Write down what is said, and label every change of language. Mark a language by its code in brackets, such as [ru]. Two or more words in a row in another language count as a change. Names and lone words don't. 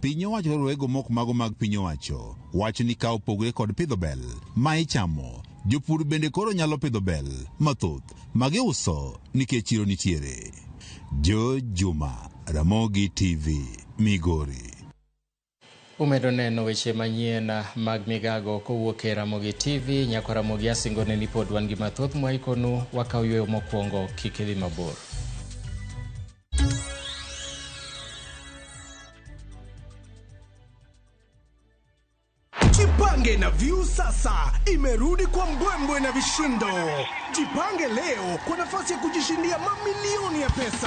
[luo] Piny owacho rowego mok mago mag piny owacho wacho ni ka opogore kod pidho bel ma ichamo, jopur bende koro nyalo pidho bel mathoth magiuso nikech chiro nitiere. Jo Juma, Ramogi TV, Migori. Umedo neno weche manyien mag migago kowuok e Ramogi TV. Nyako Ramogi asingone ni pod wan gi mathoth mwaikonu wakawuoyo mokwongo kik idhi mabor. [sw] Jipange na View sasa imerudi kwa mbwembwe na vishindo. Jipange leo kwa nafasi ya kujishindia mamilioni ya pesa.